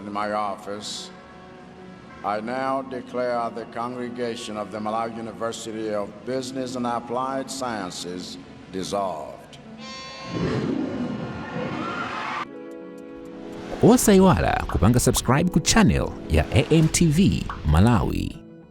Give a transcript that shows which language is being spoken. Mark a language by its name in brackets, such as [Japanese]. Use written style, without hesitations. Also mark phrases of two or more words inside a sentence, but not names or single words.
[English] in my office, I now declare the congregation of the Malawi University of Business and Applied Sciences dissolved. [Nyanja] Osaiwala kupanga subscribe ku channel ya AMTV Malawi.